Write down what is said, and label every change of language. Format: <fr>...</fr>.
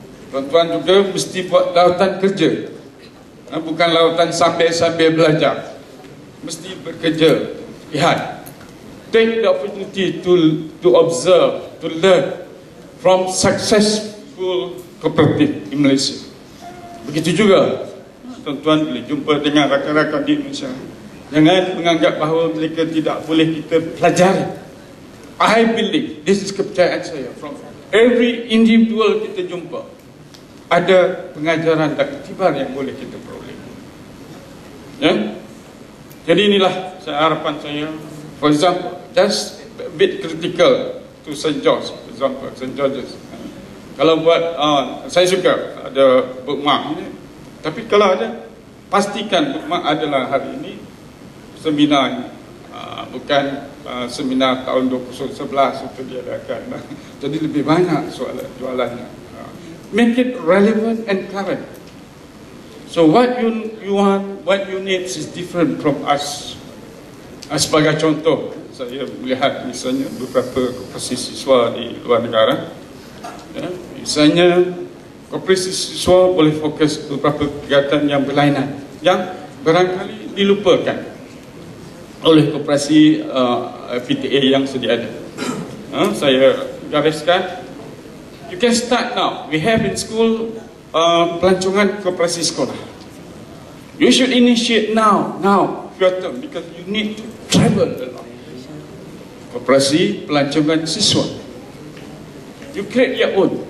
<ms>Tuan-tuan juga mesti buat lawatan kerja, bukan lawatan sambil-sambil belajar. Mesti bekerja. Lihat,</ms> <en>take the opportunity to observe, to learn from successful cooperative in Malaysia.</en> <ms>Begitu juga tuan-tuan boleh jumpa dengan rakan-rakan di Indonesia. Jangan menganggap bahawa mereka tidak boleh kita pelajari.</ms> <en>I believe, this is</en> <ms>kepercayaan saya,</ms> <en>from every individual</en> <ms>kita jumpa ada pengajaran dan iktibar yang boleh kita peroleh. Ya? Jadi inilah harapan saya.</ms> <en>For example, just a bit critical to St. George, for example, St. George's.</en> <ms>Kalau buat, saya suka ada bookmark ini, tapi kalau ada, pastikan bookmark adalah hari ini seminar, bukan seminar tahun 2011 itu diadakan. Jadi lebih banyak soalan jualannya.</ms> <en>Make it relevant and current. So what you want, what you need is different from us.</en> <ms>Sebagai contoh, saya melihat misalnya beberapa koperasi siswa di luar negara. Misalnya koperasi siswa boleh fokus beberapa kegiatan yang berlainan yang barangkali dilupakan oleh koperasi PTA yang sedia ada. Saya gariskan,</ms> <en>you can start now. We have in school</en> <ms>pelancongan koperasi sekolah.</ms> <en>You should initiate now, your term, because you need to travel a lot.</en> <ms>Koperasi pelancongan siswa.</ms> <en>You create your own.</en>